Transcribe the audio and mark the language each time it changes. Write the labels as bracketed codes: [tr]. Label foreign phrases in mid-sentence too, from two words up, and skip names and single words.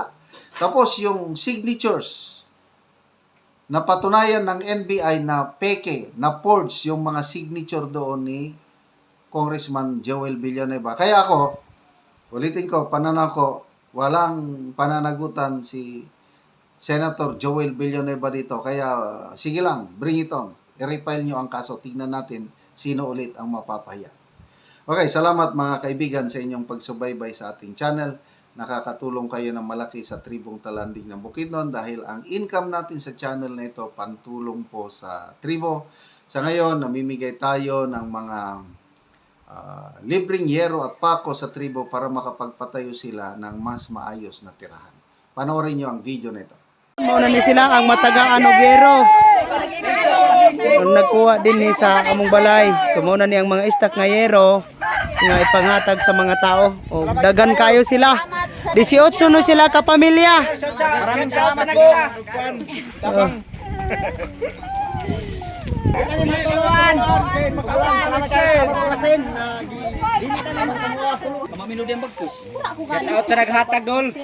[tl] Tapos, yung signatures na patunayan ng NBI na peke, na forged yung mga signature doon ni Congressman Joel Villanueva. Kaya ako, ulitin ko, pananaw ko, walang pananagutan si Senator Joel Villanueva dito. Kaya, sige lang, [en] bring it on. [tl] I-refile nyo ang kaso. Tignan natin sino ulit ang mapapahiya. Okay, salamat mga kaibigan sa inyong pagsubaybay sa ating channel. Nakakatulong kayo ng malaki sa tribong Talanding ng Bukidnon dahil ang income natin sa channel na ito, pantulong po sa tribo. Sa ngayon, namimigay tayo ng mga libreng yero at pako sa tribo para makapagpatayo sila ng mas maayos na tirahan. Panoorin nyo ang video nito. [ceb] Mauna ni sila ang matagang anobero. Ang nagkuha din ni sa among balay. So mauna ni ang mga istak nga yero nga ipanghatag sa mga tao. O dagan kayo sila. 18 no sila ka pamilya. [tl] Maraming salamat po. [en] Shout out [ceb] sa naghatag dol.